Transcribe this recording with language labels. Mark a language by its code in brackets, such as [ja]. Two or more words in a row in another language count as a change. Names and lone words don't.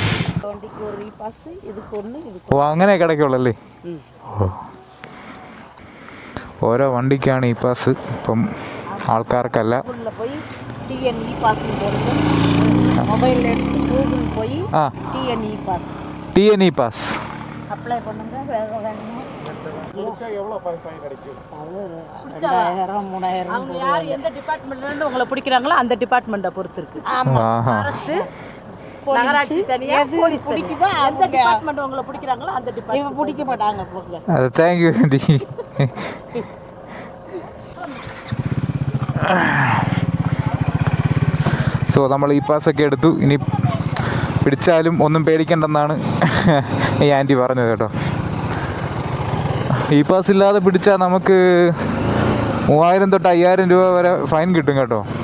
[ml] ഓ അങ്ങനെ കിടക്കുള്ളല്ലേ. ഓരോ വണ്ടിക്കാണ് ഈ പാസ്, ഇപ്പം ആൾക്കാർക്കല്ല. ആ TNE പാസ് [ta] அப்ளை பண்ணுங்க. அவங்க யார் எந்த டிபார்ட்மெண்ட்ல இருந்து உங்களை பிடிக்கிறாங்களோ அந்த டிபார்ட்மெண்ட்டை பொறுத்து இருக்கு. ஃபாரஸ்ட், நகராட்சி தனியா, போலீஸ் பிடிக்குதோ எந்த டிபார்ட்மெண்ட் உங்களை பிடிக்கிறாங்களோ அந்த டிபார்ட்மெண்ட் பிடிக்க மாட்டாங்க போங்க. [en] அது thank you aunty. [ml] സോ നമ്മൾ ഈ പാസ്സൊക്കെ എടുത്തു. ഇനി പിടിച്ചാലും ഒന്നും പേടിക്കണ്ടെന്നാണ് ഈ ആൻറ്റി പറഞ്ഞത് കേട്ടോ. ഈ പാസ് ഇല്ലാതെ പിടിച്ചാൽ നമുക്ക് 3000 തൊട്ട് 5000 രൂപ വരെ ഫൈൻ കിട്ടും കേട്ടോ.